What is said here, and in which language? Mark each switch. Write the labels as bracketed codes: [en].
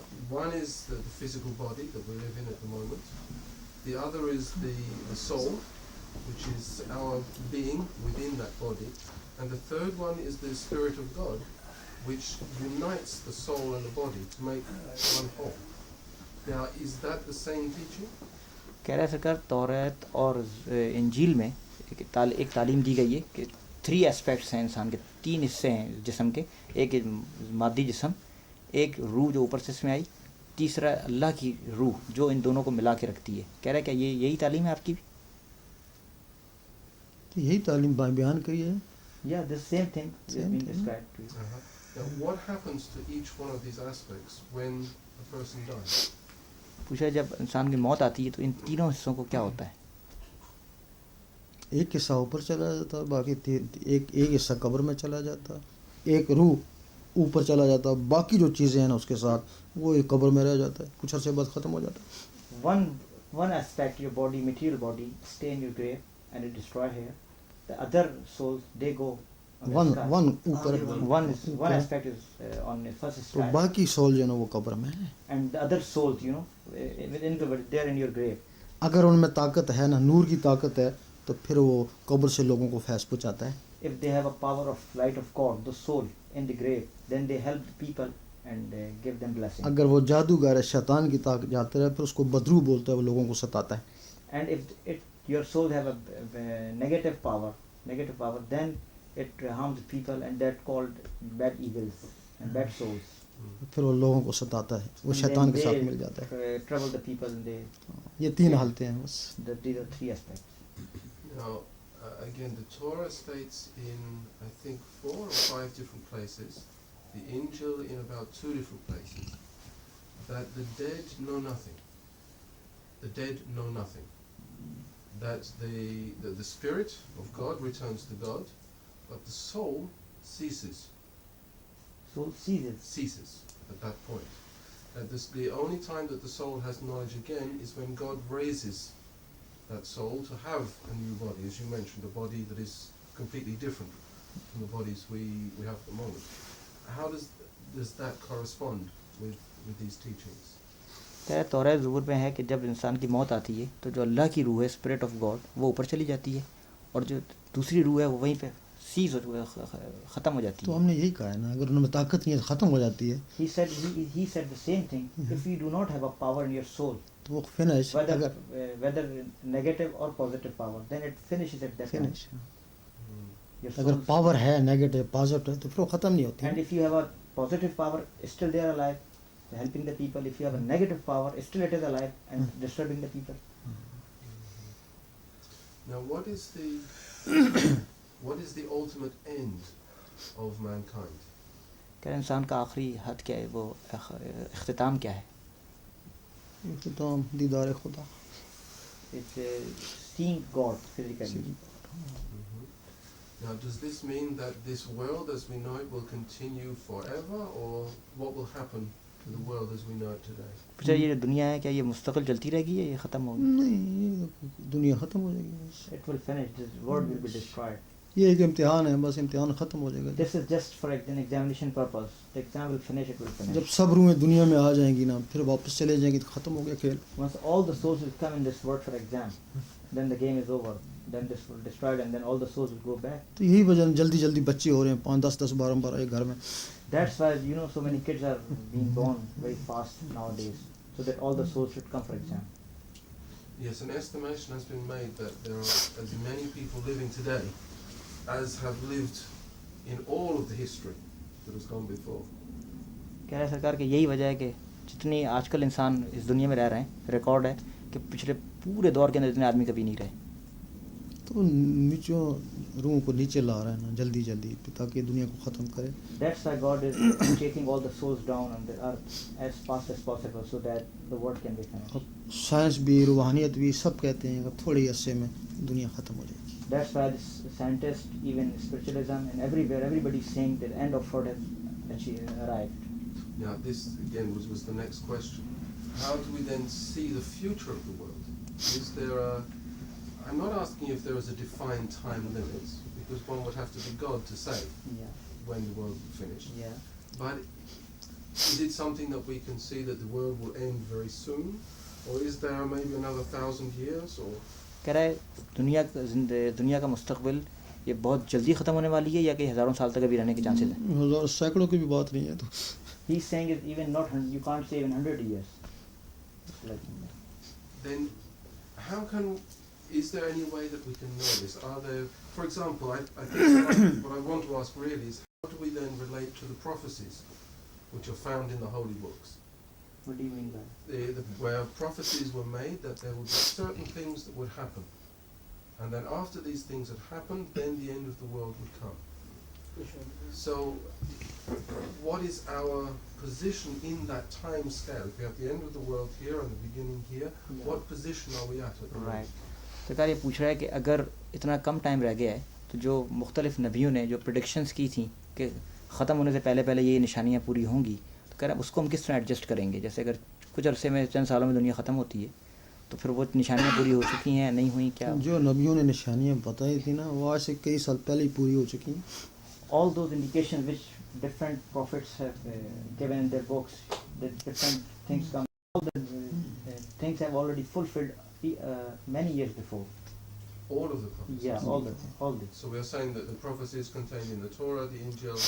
[en] One is the physical body that we live in at the moment. The other is the soul, which is our being within that body. And the third one is the Spirit of God, which unites the soul and the body to make one whole. Now, is that the same teaching? [hi] कह रहा है सरकार, तौरात और इंजील में एक तालीम दी गई है कि 3 एस्पेक्ट्स हैं इंसान के, 3 हिस्से हैं जिस्म के. एक मादी जिस्म, एक रूह जो ऊपर से इसमें आई, तीसरा अल्लाह की रूह जो इन दोनों को मिला के रखती है. कह रहा है क्या यही तालीम है आपकी भी? तो यही तालीम बयान करी है. [en] Yeah, the same thing is being described to you. Now, what happens to each one of these aspects when a person dies? [hi] पूछा जब इंसान की मौत आती है तो इन तीनों हिस्सों को क्या होता है? एक हिस्सा ऊपर चला जाता, बाकी एक हिस्सा कब्र में चला जाता, एक रूह ऊपर चला जाता, बाकी जो चीज़ें हैं ना उसके साथ वो एक कब्र में रह जाता है, कुछ अर्से बाद ख़त्म हो जाता है. [en] One aspect, your body, material body, stay in your grave and it destroy here. The other souls they go on the sky. [hi] One ऊपर, [en] One aspect is on the first [hi] तो [en] sky, [hi] बाकी सोल जो है ना वो कब्र में है. [en] and the other souls, within they are in your grave. [hi] अगर उनमें ताकत है ना, नूर की ताकत है, तो फिर वो कब्र से लोगों को फैज़ पहुँचाता है. [en] If they have a power of light of God, the soul in the grave, then they help the people and give them blessing. [hi] अगर वो जादूगर है, शैतान की ताकत जाते रहे, फिर उसको बदरू बोलता है, वो लोगों को सताता है. [en] And if your soul have a negative power, then it harms people, and that called bad evils and bad souls. [hi] फिर वो लोगों को सताता है, वो [en] And [hi] शैतान [en] then [hi] के साथ [en] they, [hi] मिल जाता है. [en] trouble the people, and [hi] ये 3 हालतें हैं बस. [en] these are 3 aspects. Now, again, the Torah states in, I think, 4 or 5 different places, the Injil in about 2 different places, that the dead know nothing. The dead know nothing. That the spirit of God returns to God, but the soul ceases. Soul ceases. Ceases at that point. And the only time that the soul has knowledge again is when God raises that soul to have a new body, as you mentioned, a body that is completely different from the bodies we have at the moment. How does that correspond with these teachings? [hi] क्या तौरात ज़बूर में है कि जब इंसान की मौत आती है तो जो अल्लाह की रूह है, [en] spirit of God, [hi] वो ऊपर चली जाती है, और जो दूसरी रूह है वो वहीं पे सीज ख़त्म हो जाती तो है. हमने यही कहा है ना, अगर उनमें ताकत नहीं है तो ख़त्म हो जाती है. [en] He said the same thing. If you do not have a power in your soul, [hi] तो वो finish, [en] whether negative or positive power, then it finishes at that time. Finish. Your [hi] अगर [en] soul- [hi] पावर है negative positive तो फिर वो ख़त्म नहीं होती. [en] And if you have a positive power, still they are alive, helping the people. If you have a negative power, still it is alive and disturbing the people. Now, what is the ultimate end of mankind? [hi] क्या इंसान का आखिरी हद क्या है, वो इख्तिताम क्या है? तो दीदार खुदा. [en] It's seeing God physically. Now, does this mean that this world as we know it will continue forever, or what will happen to the world as we know it today? [hi] पूछा ये दुनिया है, क्या ये मुस्तकिल चलती रहेगी या ये ख़त्म होगी? नहीं, दुनिया ख़त्म हो जाएगी. [en] It will finish. This world will be destroyed. [hi] ये एक इम्तिहान है, बस इम्तिहान ख़त्म हो जाएगा। [en] This is just for an examination purpose. The exam will finish, it will finish. [hi] जब सब रूहें दुनिया में आ जाएंगी ना, फिर वापस चले जाएंगी तो ख़त्म हो गया खेल। [en] Once all the souls will come in this world for exam, then the game is over. Then this will destroyed and then all the souls will go back. [hi] तो यही वजह जल्दी जल्दी बच्चे हो रहे हैं, 5 10 10 12 12 एक घर में। [en] That's why so many kids are being born very fast nowadays, so that all the souls should come for exam. Yes, an estimation has been made that there are as many people living today as have lived in all of the history that has gone before. [hi] कह रहा है सरकार कि यही वजह है कि जितनी आजकल इंसान इस दुनिया में रह रहे हैं, रिकॉर्ड है कि पिछले पूरे दौर के अंदर इतने आदमी कभी नहीं रहे। तो नीचे रूह को नीचे ला रहा है ना जल्दी जल्दी, ताकि दुनिया को ख़त्म करे। [en] That's why God is taking all the souls down on the earth as fast as possible, so that the world can be finished. [hi] अब साइंस भी रूहानियत भी सब कहते हैं कि थोड़ी अरसे में दुनिया ख़त्म हो जाएगी। [en] That's why this scientists, even spiritualism, and everywhere, everybody is saying that the end of world has arrived. Now, this again was the next question. How do we then see the future of the world? Is there a I'm not asking if there is a defined time limit, because one would have to be God to say Yeah, when the world will finish. yeah. But is it something that we can see that the world will end very soon? Or is there maybe another 1,000 years? Or [hi] कह रहा है दुनिया का मुस्तकबिल ये बहुत जल्दी ख़त्म होने वाली है या कि हज़ारों साल तक अभी रहने के चांसेस हैं। हज़ार सैकड़ों की भी बात नहीं है। तो [en] He's saying it even not you can't say even 100 years. Like, then how can, is there any way that we can know this? Are there, for example, I think what I want to ask really is how do we then relate to the prophecies which are found in the holy books? what do you mean by that? Where prophecies were made that there would be certain things that would happen. And then after these things had happened, then the end of the world would come. So, what is our position in that time scale? If we have the end of the world here and the beginning here, Yeah. what position are we at the moment? Right. [hi] सरकार ये पूछ रहा है कि अगर इतना कम time रह गया है तो जो मुख्तलिफ नबियों ने जो प्रेडिक्शंस की थी कि ख़त्म होने से पहले पहले ये निशानियाँ पूरी होंगी, तो कह रहा है उसको हम किस तरह एडजस्ट करेंगे। जैसे अगर कुछ अरसे में चंद सालों में दुनिया ख़त्म होती है तो फिर वो निशानियाँ पूरी हो चुकी हैं नहीं हुई क्या? जो नबियों ने निशानियाँ बताई थी ना, वो आज से कई साल पहले ही पूरी हो चुकी हैं। [en] All those indications which different prophets have given in their books, that different things come, all the things have already fulfilled many years before. All of the prophecies? Yeah, all the So we are saying that the prophecies contained in the Torah, the Injil,